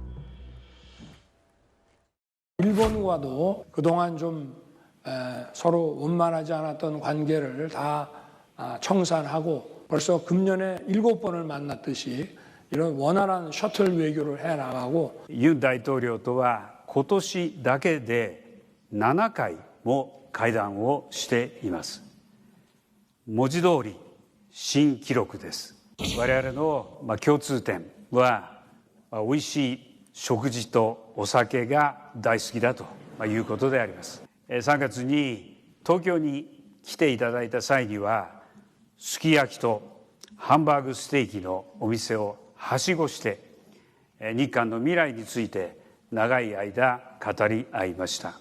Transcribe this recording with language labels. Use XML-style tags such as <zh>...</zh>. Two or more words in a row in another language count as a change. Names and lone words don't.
<ko>일본과도 그동안 좀 서로 원만하지 않았던 관계를 다 청산하고 벌써 금년에 7번을 만났듯이 이런 원활한 셔틀 외교를 해나가고</ko> <ja>ユン大統領とは今年だけで7回も会談をしています。文字通り新記録です。我々の共通点は美味しい食事とお酒が大好きだということであります。3月に東京に来ていただいた際にはすき焼きとハンバーグステーキのお店をはしごして日韓の未来について長い間語り合いました。</ja>